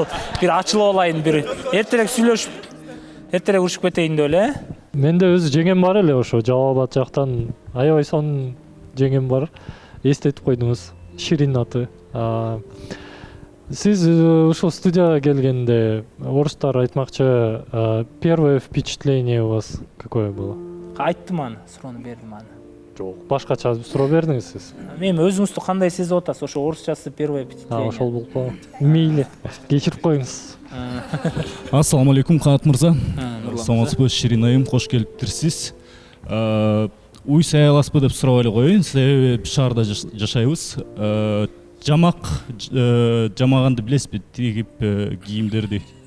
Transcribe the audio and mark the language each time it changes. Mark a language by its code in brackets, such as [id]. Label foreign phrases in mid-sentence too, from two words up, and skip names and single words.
[ky] Бир ачылып алайын, бир эртерээк сүйлөшүп, эртерээк урушуп кетейин деп эле. Менде өз жеңем бар эле, ошо Жалал Абад жактан аябай сонун жеңем бар. Эстетип койдуңуз, Ширин аты. Сиз ушул студияга келгенде орустар айтмакчы, [ru] первое впечатление у вас какое было? [ky] Айттым аны, суроону бердим аны. Жок, башкача суроо бердиңиз сиз. Мен өзүңүздү кандай сезип атасыз? Ошо орусчасы [ru] первое впечатление. [ky] Ошол болуп калган. Мейли, кечирип коюңуз. Ассаламу алейкум, Канат мырза. Саламатсызбы, Ширин айым, кош келиптирсиз. Уй сая аласызбы деп сурап эле коеюн, себеби шаарда жашайбыз. Жамак жамаганды билесизби, тигип кийимдерди?